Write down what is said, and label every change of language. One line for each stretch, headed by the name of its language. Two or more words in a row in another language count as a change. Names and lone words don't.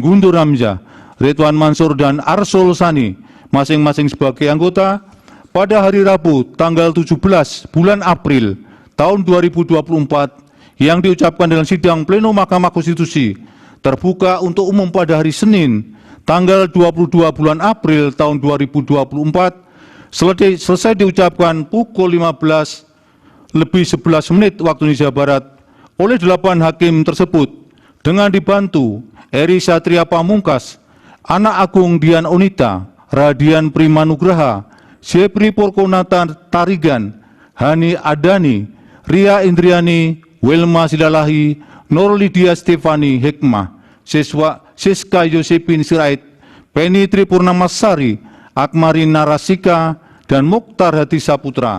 Indonesian: Guntur Hamzah, Ridwan Mansur, dan Arsul Sani, masing-masing sebagai anggota, pada hari Rabu tanggal 17 bulan April tahun 2024 yang diucapkan dalam sidang pleno Mahkamah Konstitusi terbuka untuk umum pada hari Senin tanggal 22 bulan April tahun 2024 selesai diucapkan pukul 15:11 waktu Indonesia Barat oleh 8 hakim tersebut dengan dibantu Eri Satria Pamungkas, Anak Agung Dian Onita, Radian Primanugraha, Sepri Porkonata Tarigan, Hani Adani, Ria Indriani, Wilma Silalahi, Nur Lydia Stefani Hikmah, Siska Yosepin Sirait, Penny Tripurnamasari, Akmari Narasika, dan Mukhtar Hati Saputra.